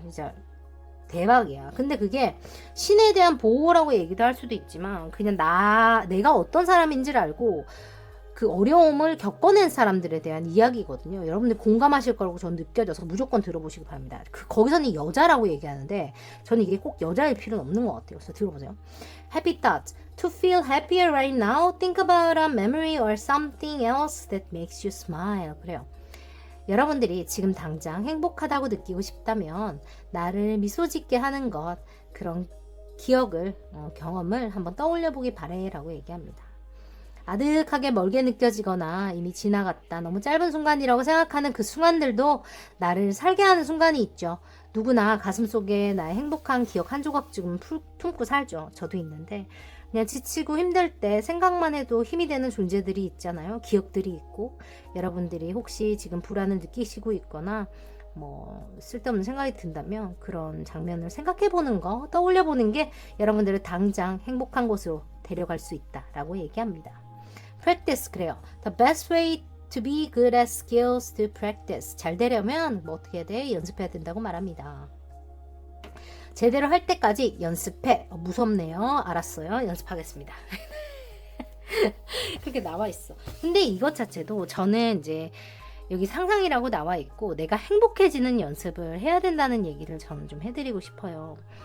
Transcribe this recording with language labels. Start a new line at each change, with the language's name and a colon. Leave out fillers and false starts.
Korean: 진짜 대박이야. 근데 그게 신에 대한 보호라고 얘기도 할 수도 있지만 그냥 내가 어떤 사람인지를 알고 그 어려움을 겪어낸 사람들에 대한 이야기거든요. 여러분들 공감하실 거라고 저는 느껴져서 무조건 들어보시기 바랍니다. 거기서는 여자라고 얘기하는데 저는 이게 꼭 여자일 필요는 없는 것 같아요. 그래서 들어보세요.
English: Happy thoughts. To feel happier right now, think about a memory or something else that makes you smile.
Korean: 그래요. 여러분들이 지금 당장 행복하다고 느끼고 싶다면 나를 미소 짓게 하는 것, 그런 기억을, 경험을 한번 떠올려 보기 바래 라고 얘기합니다. 아득하게 멀게 느껴지거나 이미 지나갔다, 너무 짧은 순간이라고 생각하는 그 순간들도 나를 살게 하는 순간이 있죠. 누구나 가슴속에 나의 행복한 기억 한 조각쯤 품고 살죠. 저도 있는데 그냥 지치고 힘들 때 생각만 해도 힘이 되는 존재들이 있잖아요. 기억들이 있고 여러분들이 혹시 지금 불안을 느끼시고 있거나 뭐 쓸데없는 생각이 든다면 그런 장면을 생각해보는 거, 떠올려보는 게 여러분들을 당장 행복한 곳으로 데려갈 수 있다라고 얘기합니다. Practice. 그래요.
English: The best way to be good at skills to practice.
Korean: 잘 되려면 뭐 어떻게 해야 돼? 연습해야 된다고 말합니다. 제대로 할 때까지 연습해. 무섭네요. 알았어요. 연습하겠습니다. 그렇게 나와 있어. 근데 이것 자체도 저는 이제 여기 상상이라고 나와 있고 내가 행복해지는 연습을 해야 된다는 얘기를 저는 좀 해드리고 싶어요.